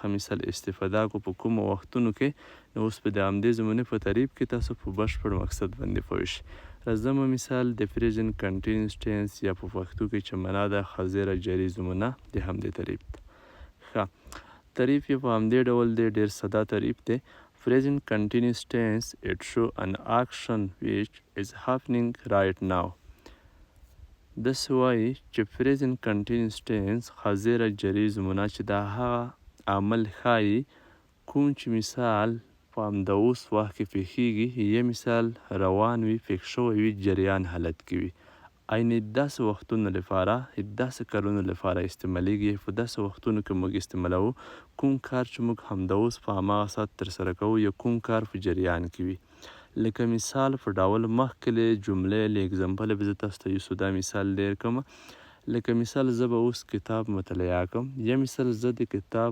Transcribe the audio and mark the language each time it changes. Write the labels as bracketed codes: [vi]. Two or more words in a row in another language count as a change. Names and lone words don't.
[ps] مثال استفاده کو په کومو وختونو کې نو اوس په د همدې زمونې په تعریف کې تاسو په بشپړ مقصد باندې پوه شئ راځم مثال د [en] present continuous tense [ps] یا په پښتو کې چې معنا ده حاضره جاري زمونه د همدې تعریف ده ښه تعریف یې په همدې ډول دی ډېر ساده تعریف دی [en] present continuous tense it show an action which is happening right now [ps] داسې وایي چې [en] present continuous tense [ps] حاضره جاري زمونه چې دا هغه عمل ښایي کوم چې مثال په همدا اوس وخت کې پیښیږي یا مثال روان وي پیښ شوی وي جریان حالت کې وي عین داسې وختونو لپاره داسې کارونو لپاره استعمالیږي په داسې وختونو کې موږ استعمالوو کوم کار چې موږ همدا اوس په هماغه ساعت ترسره کوو یا کوم کار په جریان کې وي لکه مثال په ډول مخکې له جملې له اګزامپل به زه تاسو ته یو دا مثال ډېر کوم لکه مثال زه به اوس کتاب مطالعه کوم یا مثال زه د کتاب